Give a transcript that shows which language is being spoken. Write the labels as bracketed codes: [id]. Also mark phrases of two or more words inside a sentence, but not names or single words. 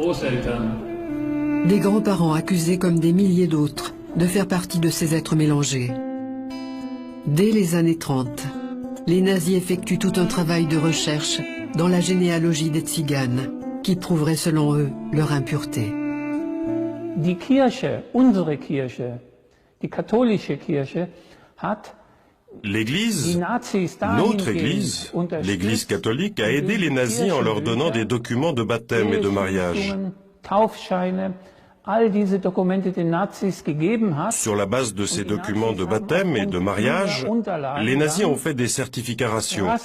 [fr] Des grands-parents accusés comme des milliers d'autres de faire partie de ces êtres mélangés. Dès les années 30, les nazis effectuent tout un travail de recherche dans la généalogie des tziganes, qui prouverait selon eux leur impureté. [de] Die Kirche, unsere Kirche, die katholische Kirche, hat [fr] L'Église, notre Église, l'Église catholique, a aidé les nazis en leur donnant des documents de baptême et de mariage. Sur la base de ces documents de baptême et de mariage, les nazis ont fait des certificats raciaux.